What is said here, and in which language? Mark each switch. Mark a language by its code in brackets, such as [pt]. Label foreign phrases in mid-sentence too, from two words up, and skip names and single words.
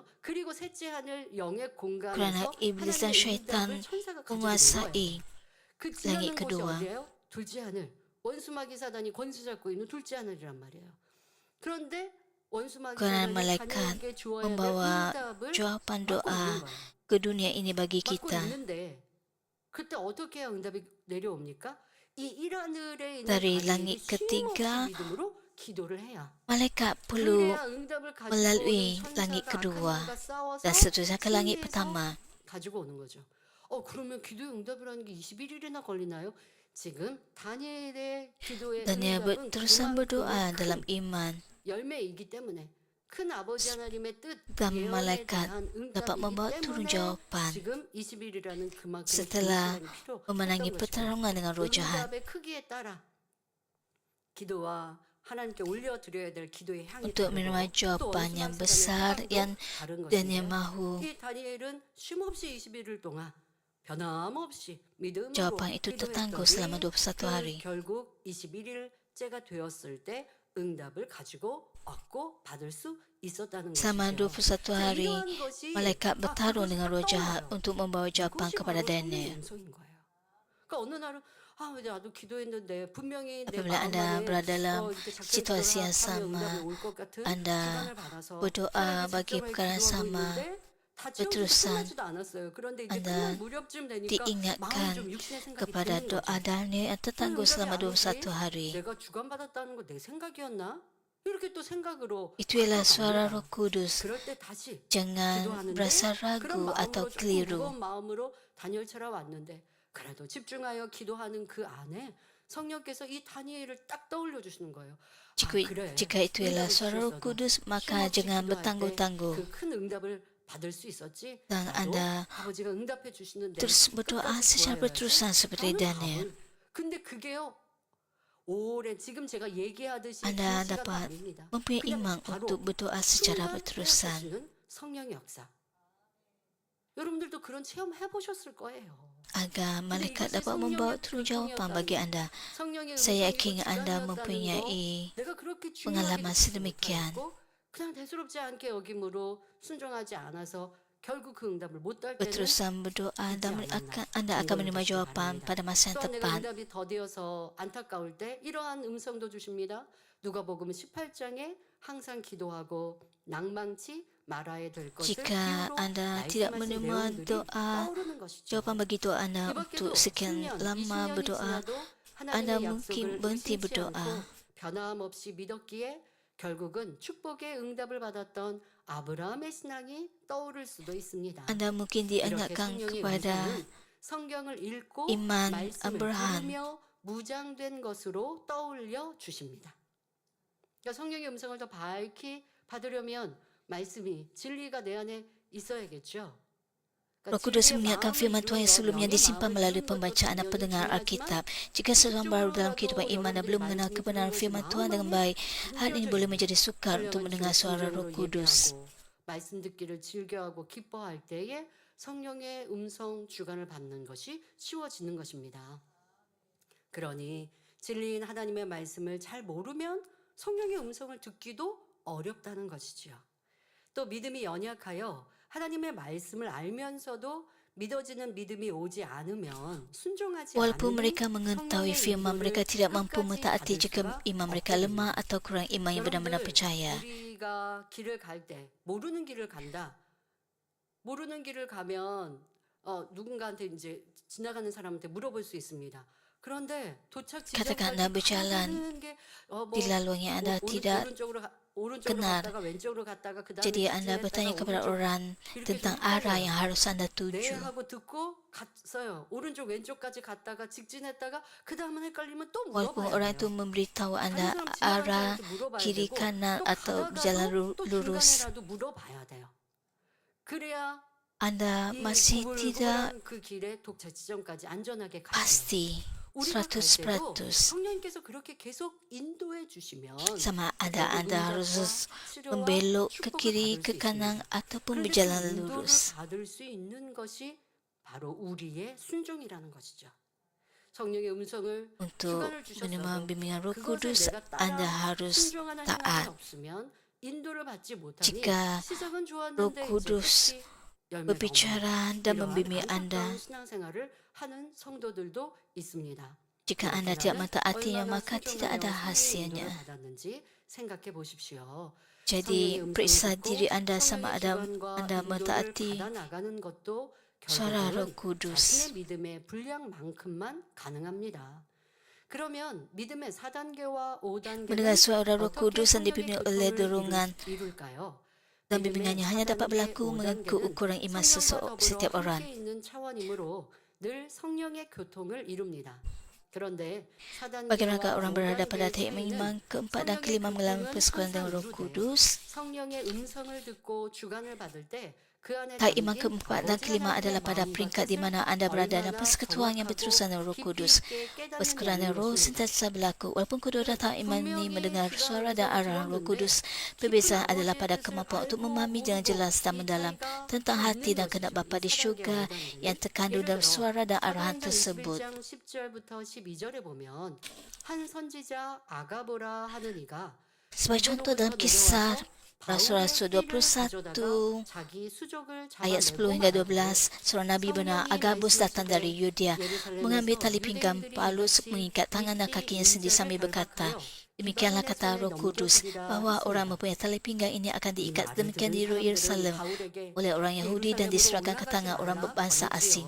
[ko] 그리고 셋째 하늘 영의 공간에서 [ms] Kerana iblis dan syaitan [ko] 응답을 천사가 가지고 있는 거예요. [ms] menguasai [ko] 그 [ms] langit [ko] 지나는 곳이 [ms] kedua. [ko] 어디예요? 둘째 하늘. 원수마귀 사단이 권세 잡고 있는 둘째 하늘이란 말이에요. 그런데 원수마귀 [ms] kerana [ko] 사단이 [ms] malaikat [ko] 다니엘에게 주어야 될 [ms] membawa [ko] 응답을 [ms] jawapan [ko] 받고 [ms] doa [ko] 있는 거예요. [ms] ke dunia ini bagi [ko] 받고 [ms] kita. [ko] 있는데 그때 어떻게 해야 응답이 내려옵니까? 이 일하늘에 있는 [ms] Dari [ko] 다니엘이 [ms] langit ketiga, [ko] 쉼없이 믿음으로 기도를 해야 [ms] Malaikat perlu [ko] 그래야 응답을 가지고 [ms] melalui [ko] 오는 [ms] langit [ko] 천사가 [ms] kedua [ko] 악한 영과 싸워서 [ms] dan seterusnya ke langit [ko] 승리해서 [ms] pertama. [ko] 가지고 오는 거죠. 그러면 기도의 응답을 하는 게 21일이나 걸리나요? 지금 다니엘의 기도의 [ms] Daniel [ko] 응답은 [ms] terus berdoa [ko] 그만큼 [ms] dalam iman [ko] 열매이기 때문에 큰 아버지 하나님의 뜻 [ms] dan [ko] 예언에 [ms] malaikat [ko] 대한 [ms] dapat membawa [ko] 응답이기 [ms] turun [ko] 때문에 [ms] jawapan [ko] 지금 20일이라는 그만큼 [ms] setelah [ko] 시간이 필요 [ms] memenangi [ko] 없던 것이죠. [ms] pertarungan dengan roh jahat. [ko] 응답의 크기에 따라 기도와 하나님께 올려드려야 될 기도의 향이 [ms] Untuk [ko] 다르고 [ms] menerima [ko] 또 [ms] jawapan yang [ko] 원수마귀 [ms] besar [ko] 사단의 [ms] yang [ko] 태양도 다른 [ms] Daniel [ko] 것인데요. [ms] mahu, [ko] 이 다니엘은 쉼없이 21일 동안 변함없이 믿음으로 [ms] jawapan itu tertangguh selama [ko] 기도했더니 [ms] 21 hari. [ko] 결국 21일째가 되었을 때 응답을 가지고 얻고 받을 수 있었다는 [ms] Selama [ko] 것이죠. [ms] 21 hari, [ko] 이러한 것이 [ms] malaikat bertarung [ko] 그것이 [ms] dengan roh [ko] 딱 [ms] jahat [ko] 떠올라요. [ms] untuk membawa jawapan [ko] 이것이 [ms] kepada [ko] 바로 성령의 [ms] Daniel. [ko] 음성인 거예요. 그러니까 어느 날은 아, 왜 나도 기도했는데 분명히 내 [ms] Apabila [ko] 마음 [ms] Anda [ko] 안에 [ms] berada dalam [ko] 이렇게 작정 [ms] situasi yang [ko] 기도를 [ms] sama, [ko] 응답이 올 것 같은 [ms] Anda [ko] 주관을 받아서 [ms] berdoa [ko] 하나님께 [ms] bagi [ko] 작정하게 [ms] perkara yang [ko] 기도하고 [ms] sama, [ko] 있는데 다 채워져서 [ms] berterusan [ko] 끝나지도 않았어요. 그런데 이제 끝날 [ms] Anda [ko] 무렵쯤 되니까 마음이 [ms] diingatkan [ko] 좀 육신의 생각이 [ms] kepada [ko] 드는 [ms] doa [ko] 거죠. [ms] Daniel yang [ko] 왜 [ms] tertangguh [ko] 응답이 [ms] selama [ko] 안 오지? [ms] 21 hari. [ko] 내가 주관받았다는 거 내 생각이었나? 이렇게 또 생각으로 [ms] Itu ialah suara [ko] 바꿔갑니다. [ms] Roh Kudus. [ko] 그럴 때 다시 [ms] Jangan [ko] 기도하는데 [ms] berasa [ko] 그런 [ms] ragu atau [ko] 마음으로 조금 [ms] keliru. [ko] 무거운 마음으로 다니엘처럼 왔는데 그래도 집중하여 기도하는 그 안에 성령께서 이 다니엘을 딱 떠올려 주시는 거예요. 아, [ms] Jika, [ko] 그래. [ms] jika itu ialah [ko] 응답을 [ms] suara Roh [ko] 주셨어도 [ms] Kudus, maka [ko] 쉼없이 [ms] jangan [ko] 기도할 때 [ms] bertangguh-tangguh [ko] 그 큰 응답을 받을 수 있었지. [ms] dan [ko] 나도 [ms] Anda [ko] 아버지가 응답해 주시는데 [ms] terus berdoa [ko] 끝까지 [ms] secara [ko] 구하여야지. [ms] berterusan seperti [ko] 라는 [ms] Daniel. [ko] 마음을. 근데 그게요. 오래 지금 제가 얘기하듯이 긴 [ms] Anda [ko] 시간도 [ms] dapat [ko] 아닙니다. [ms] mempunyai [ko] 그냥 [ms] iman [ko] 바로 [ms] untuk berdoa secara [ko] 순간 [ms] berterusan. [ko] 해주시는 성령의 역사. 여러분들도 그런 체험 해보셨을 거예요. [ms] Agar [ko] 근데 [ms] malaikat [ko] 이것이 [ms] dapat membawa [ko] 성령의 [ms] jawapan bagi [ko] 교통이었다는 [ms] Anda. [ko] 성령의 [ms] Saya [ko] 음성이고 [ms] yakin Anda [ko] 주관이었다는 거 [ms] mempunyai [ko] 내가 그렇게 중요하게 [ms] pengalaman [ko] 느끼지 [ms] sedemikian. [ko] 못하였고 그냥 대수롭지 않게 여김으로 순종하지 않아서 결국 그 응답을 못 딸 때는 [ms] Berterusan berdoa dan Anda akan menerima jawapan pada masa yang [ko] 또한 내가 [ms] tepat. [ko] 응답이 더디어서 안타까울 때 이러한 음성도 주십니다. 누가복음 18장에 항상 기도하고 낭망치 말아야 될 것을 [ms] Jika [ko] 기호로 [ms] Anda tidak [ko] 말씀하신 [ms] menerima [ko] 내용들이 [ms] doa, [ko] 떠오르는 것이죠. [ms] jawapan bagi doa Anda [ko] 이 밖에도 [ms] untuk sekian [ko] 10년, [ms] lama [ko] 20년이 [ms] berdoa, [ko] 지나도 [ms] Anda [ko] 하나님의 [ms] mungkin [ko] 약속을 [ms] berhenti [ko] 의심치 [ms] berdoa. [ko] 않고 변함없이 믿었기에 결국은 축복의 응답을 받았던 아브라함의 신앙이 떠오를 수도 있습니다. [ms] Anda mungkin [ko] 이렇게 [ms] diingatkan [ko] 성령의 [ms] kepada [ko] 음성은 성경을 읽고 [ms] iman [ko] 말씀을 [ms] Abraham. [ko] 들으며 무장된 것으로 떠올려 주십니다. 그러니까 성령의 음성을 더 밝히 받으려면 말씀이 진리가 내 안에 있어야겠죠. [ms] Roh Kudus mengingatkan firman Tuhan yang sebelumnya disimpan melalui pembacaan dan pendengaran Alkitab. Jika seseorang baru dalam kehidupan iman dan belum mengenal kebenaran firman Tuhan dengan baik, hal ini boleh menjadi sukar untuk mendengar suara Roh Kudus. [ko] 말씀 듣기를 즐겨하고 기뻐할 때에 성령의 음성 주관을 받는 것이 쉬워지는 것입니다. 그러니 진리인 하나님의 말씀을 잘 모르면 성령의 음성을 듣기도 어렵다는 것이지요. 또 믿음이 연약하여 하나님의 말씀을 알면서도 믿어지는 믿음이 오지 않으면 순종하지 [ms] Walaupun [ko] 않으니 [ms] mereka mengetahui firman, mereka tidak mampu mentaati jika iman mereka lemah atau kurang iman yang benar-benar percaya. [ko] 우리가 길을 갈 때 모르는 길을 간다. 모르는 길을 가면 누군가한테 이제 지나가는 사람한테 물어볼 수 있습니다. 그런데 도착 [ms] Katakan [ko] 지점까지 [ms] Anda berjalan [ko] 가는 게 [ms] di laluan yang Anda tidak [ko] 오른쪽으로 [ms] kenal. [ko] 갔다가 왼쪽으로 갔다가 그다음에 [ms] Jadi Anda bertanya kepada orang tentang arah yang harus Anda [ko] 네 [ms] tuju. [ko] 하고 듣고 갔어요. 오른쪽 왼쪽까지 갔다가 직진했다가 그다음은 헷갈리면 또 [ms] Walaupun [ko] 물어봐야 [ms] orang [ko] 돼요. [ms] itu memberitahu [ko] 다른 [ms] Anda [ko] 사람 지나간 [ms] arah [ko] 사람한테 물어봐야 [ms] kiri [ko] 되고, [ms] kanan [ko] 또 [ms] atau [ko] 가다가도 [ms] berjalan [ko] 또 [ms] lurus, [ko] 중간에라도 물어봐야 돼요. 그래야 [ms] Anda [ko] 이 [ms] masih tidak [ko] 구불구불한 그 길에 독차 지점까지 안전하게 가요. [ms] pasti [ko] 우리가 갈 때도 [ms] 100% [ko] 성령님께서 그렇게 계속 인도해 주시면 [ms] sama ada [ko] 결국 [ms] Anda [ko] 응답과 [ms] harus [ko] 치료와 [ms] membelok ke [ko] 축복을 [ms] kiri, [ko] 받을 [ms] ke [ko] 수 [ms] kanan [ko] 있습니다. [ms] ataupun [ko] 그런데 그 [ms] berjalan [ko] 인도를 [ms] lurus. [ko] 받을 수 있는 것이 바로 우리의 순종이라는 것이죠. 성령의 음성을 [ms] Untuk [ko] 주관을 [ms] menerima [ko] 주셨어도 [ms] bimbingan Roh [ko] 그것에 [ms] Kudus, [ko] 내가 [ms] Anda [ko] 따라 [ms] harus [ko] 순종하는 행함이 [ms] taat. [ko] 없으면 인도를 받지 못하니 [ms] Jika [ko] 시작은 [ms] Roh [ko] 좋았는데 [ms] Kudus [ko] 이제 끝이 열매가 없는 [ms] berbicara dan [ko] 이러한 [ms] membimbing Anda. [ko] 안타까운 신앙생활을 하는 성도들도 있습니다. [ms] Jika Anda tidak mentaatinya, maka tidak ada hasilnya. [ko] 받았는지 생각해 보십시오. [ms] Jadi, [ko] 성령의 [ms] periksa [ko] 음성을 [ms] diri [ko] 듣고 [ms] Anda sama [ko] 성령의 [ms] ada [ko] 주관과 [ms] Anda [ko] 인도를 [ms] mentaati [ko] 받아나가는 것도 [ms] suara Roh [ko] 결국은 [ms] Kudus. [ko] 자신의 믿음의 분량만큼만 가능합니다. 그러면 믿음의 4단계와 5단계는 [ms] Mendengar suara Roh Kudus yang dipimpin oleh dorongan [ko] 이룰까요? [ms] dan bimbingannya hanya dapat berlaku mengikut ukuran iman setiap orang. [ko] 있는 차원이므로 늘 성령의 교통을 이룹니다. 그런데 [ms] Bagaimanakah orang berada pada tahap iman keempat dan kelima mengalami persekutuan dengan Roh Kudus? [ko] 성령의 음성을 듣고 주관을 받을 때 그 안에 [ms] Tahap iman [ko] 담긴 [ms] keempat dan [ko] 아버지 [ms] kelima [ko] 하나님의 [ms] adalah pada [ko] 마음과 [ms] peringkat di [ko] 뜻을 [ms] mana anda berada dalam [ko] 얼마나 [ms] persekutuan yang [ko] 정확하고 [ms] berterusan dengan Roh [ko] 깊이 [ms] Kudus. [ko] 있게 깨닫느냐는 [ms] Persekutuan Roh [ko] 것입니다. [ms] sentiasa berlaku. Walaupun kedua tahap iman ini [ko] 분명히 [ms] mendengar [ko] 그가 [ms] suara dan arah Roh [ko] 들었는데 [ms] Kudus, [ko] 깊은 [ms] perbezaan [ko] 아버지의 [ms] adalah pada [ko] 뜻을 [ms] kemampuan untuk [ko] 알고 [ms] memahami dengan [ko] 모르고 [ms] jelas dan [ko] 이 [ms] mendalam [ko] 차이가 [ms] tentang [ko] 또 [ms] hati [ko] 있는 [ms] dan kehendak [ko] 것이죠. [ms] Bapa di [ko] 이 [ms] syurga [ko] 4단계 [ms] yang terkandung dalam suara dan arahan [ko] 사도행전 [ms] tersebut. [ko] 21장 10절부터 12절에 보면 한 선지자 아가보라 하는 이가 [ms] Sebagai contoh dalam kisah Rasul-Rasul 21 ayat 10 hingga 12, seorang Nabi bernama Agabus datang dari Yudea, mengambil tali pinggang Paulus, mengikat tangan dan kakinya sendiri sambil berkata, demikianlah kata Roh Kudus, bahawa orang mempunyai tali pinggang ini akan diikat demikian di Yerusalem oleh orang Yahudi dan diserahkan ke tangan orang berbangsa asing.